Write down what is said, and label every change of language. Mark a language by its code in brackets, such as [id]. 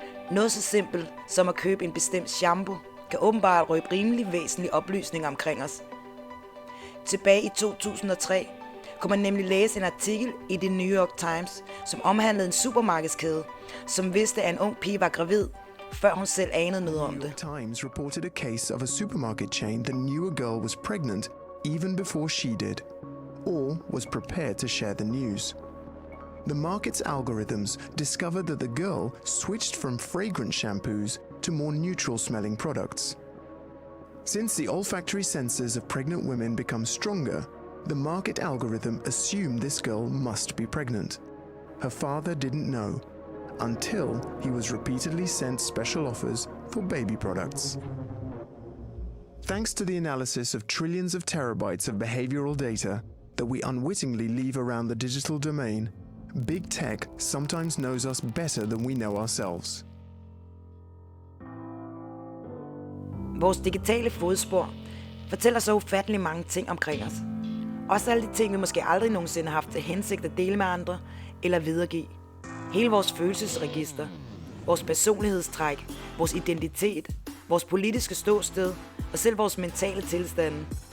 [da] Noget så simpelt som at købe en bestemt shampoo kan åbenbart røbe rimelig væsentlige oplysninger omkring os. Tilbage i 2003 kunne man nemlig læse en artikel i The New York Times, som omhandlede en supermarkedskæde, som vidste, at en ung pige var gravid, før hun selv anede noget om det. [en] The New York Times reported a case of a supermarket chain that knew a girl was pregnant even before she did, or was prepared to share the news. The market's algorithms discovered that the girl switched from fragrant shampoos to more neutral-smelling products. Since the olfactory sensors of pregnant women become stronger, the market algorithm assumed this girl must be pregnant. Her father didn't know, until he was repeatedly sent special offers for baby products. Thanks to the analysis of trillions of terabytes of behavioral data that we unwittingly leave around the digital domain, big tech sometimes knows us better than we know ourselves. [da] Vores digitale fodspor fortæller så ufattelig mange ting omkring os. Også alle de ting, vi måske aldrig nogensinde har haft til hensigt at dele med andre eller videregive. Hele vores følelsesregister, vores personlighedstræk, vores identitet, vores politiske ståsted og selv vores mentale tilstande.